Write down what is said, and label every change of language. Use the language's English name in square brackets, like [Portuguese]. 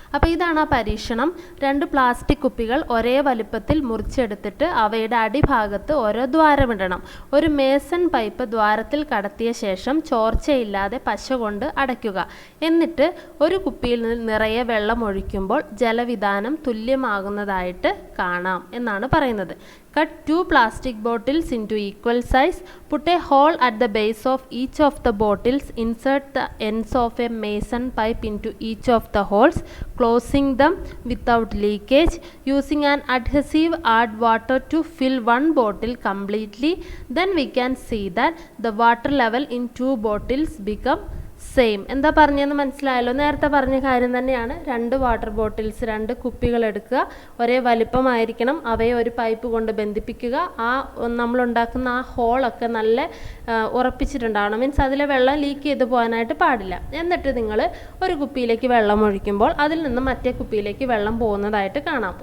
[Malayalam] അപ്പോൾ ഇതാണ് ആ പരീക്ഷണം. 2 പ്ലാസ്റ്റിക് കുപ്പികൾ ഒരേ വലുപ്പത്തിൽ മുറിച്ചെടുത്തിട്ട് അവയുടെ അടിഭാഗത്ത് ഓരോ ദ്വാരമിടണം. ഒരു മേസൺ പൈപ്പ് ദ്വാരത്തിൽ കടത്തിയ ശേഷം ചോർച്ചയില്ലാതെ പശ കൊണ്ട് അടയ്ക്കുക. എന്നിട്ട് ഒരു കുപ്പിയിൽ നിറയെ വെള്ളം ഒഴിക്കുമ്പോൾ ജലവിധാനം തുല്യമാകുന്നതായിട്ട് കാണാം എന്നാണ് പറയുന്നത്. [English] Cut 2 plastic bottles into equal size. Put a hole at the base of each of the bottles. Insert the ends of a mason pipe into each of the holes, closing them without leakage. Using an adhesive, add water to fill one bottle completely. Then we can see that the water level in 2 bottles become same. [Malayalam] എന്താ പറഞ്ഞതെന്ന് മനസ്സിലായല്ലോ? നേരത്തെ പറഞ്ഞ കാര്യം തന്നെയാണ്. 2 water bottles, 2 കുപ്പികൾ എടുക്കുക, ഒരേ വലിപ്പമായിരിക്കണം, അവയെ ഒരു പൈപ്പ് കൊണ്ട് ബന്ധിപ്പിക്കുക. ആ നമ്മളുണ്ടാക്കുന്ന ആ ഹോളൊക്കെ നല്ല ഉറപ്പിച്ചിട്ടുണ്ടാവണം. മീൻസ് അതിലെ വെള്ളം ലീക്ക് ചെയ്ത് പോകാനായിട്ട് പാടില്ല. എന്നിട്ട് നിങ്ങൾ ഒരു കുപ്പിയിലേക്ക് വെള്ളം ഒഴിക്കുമ്പോൾ അതിൽ നിന്ന് മറ്റേ കുപ്പിയിലേക്ക് വെള്ളം പോകുന്നതായിട്ട് കാണാം.